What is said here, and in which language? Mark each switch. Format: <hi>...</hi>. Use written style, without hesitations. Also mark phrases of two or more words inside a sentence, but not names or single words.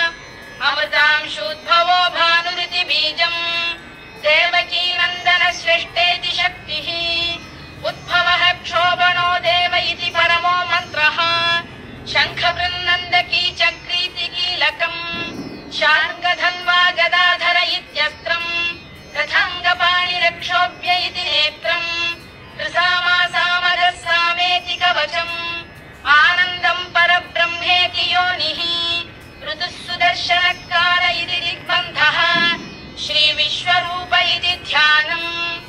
<sa>అమృతాంశుద్భవో భానురితి బీజం దేవకీ నందన శ్రేష్ఠేతి శక్తిః ఉద్భవః క్షోభణో దేవ ఇతి పరమో మంత్రః శంఖ బృందందకీ చక్రీతి కీలకం శార్ంగధన్వా गदाधर इत्यस्त्रम् रथाङ्गपाणिरक्षोभ्य इति नेत्रम् त्रिसामासामगः सामेति कवचम् आनन्दम् परब्रह्मेति योनिः ऋतुः सुदर्शनकाल इति दिग्बन्धः श्रीविश्वरूप इति ध्यानम्</sa>